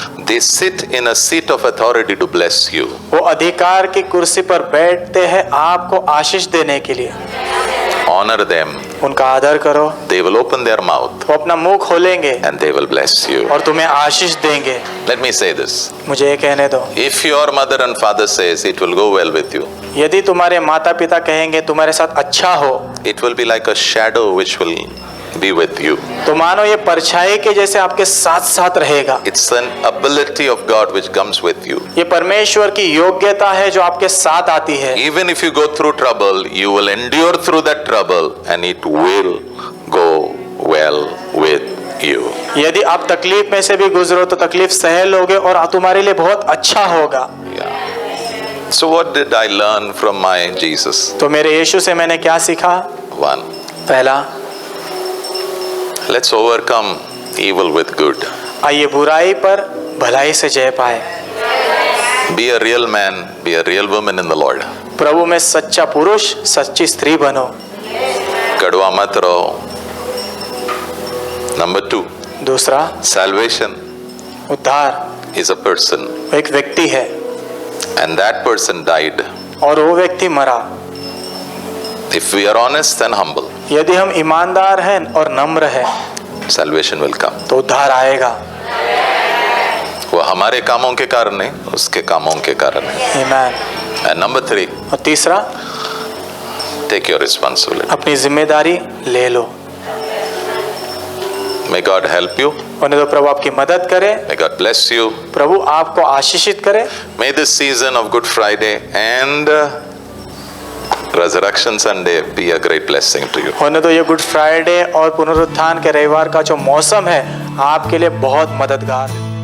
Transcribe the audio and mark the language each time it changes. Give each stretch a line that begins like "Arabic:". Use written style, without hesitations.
English: they sit in a seat of authority to bless you.
Hindi: वो अधिकार की कुर्सी पर बैठते हैं आपको आशीष देने के लिए।
English: Honor them.
Hindi: उनका आदर करो।
English: They will open their mouth
Hindi: वो अपना मुंह खोलेंगे
English: and they will bless you.
Hindi: और तुम्हें आशीष देंगे।
English: Let me say this.
Hindi: मुझे ये कहने दो,
English: If your mother and father says it will go well with you,
Hindi: यदि तुम्हारे माता पिता कहेंगे तुम्हारे साथ अच्छा हो,
English: it will be like a shadow which will be with you.
Hindi: तो मानो ये परछाई के जैसे आपके साथ साथ रहेगा।
English: It's an ability of God which comes with you.
Hindi: ये परमेश्वर की योग्यता है जो आपके साथ आती है।
English: Even if you go through trouble, you will endure through that trouble and it will go well with you.
Hindi: यदि आप तकलीफ में से भी गुजरो तो तकलीफ सह लोगे और तुम्हारे लिए बहुत अच्छा होगा।
English: Yeah. So what did I learn from my Jesus?
Hindi: तो मेरे यीशु से मैंने क्या सीखा?
English: One,
Hindi: पहला,
English: let's overcome evil with good.
Hindi: आइए बुराई पर भलाई से जय पाए।
English: Be a real man, be a real woman in the Lord.
Hindi: प्रभु में सच्चा पुरुष, सच्ची स्त्री बनो। कड़वा मत रहो।
English: Number 2,
Hindi: दूसरा,
English: salvation
Hindi: उद्धार
English: is a person
Hindi: एक व्यक्ति है
English: and that person died.
Hindi: और वो व्यक्ति मरा।
English: If we are honest and humble,
Hindi: यदि हम ईमानदार हैं और नम्र हैं
English: salvation will come.
Hindi: तो उद्धार आएगा। वो हमारे कामों के कारण नहीं, उसके कामों के कारण है। आमीन।
English: And number 3,
Hindi: और तीसरा,
English: take your responsibility.
Hindi: अपनी जिम्मेदारी ले लो।
English: May God help you.
Hindi: उन्हें तो प्रभु आपकी मदद करे,
English: May God bless you.
Hindi: प्रभु आपको आशीषित करे।
English: May this season of Good Friday and Resurrection Sunday be a great blessing to you.
Hindi: उन्हें तो ये गुड फ्राइडे और पुनरुत्थान के रविवार का जो मौसम है आपके लिए बहुत मददगार है।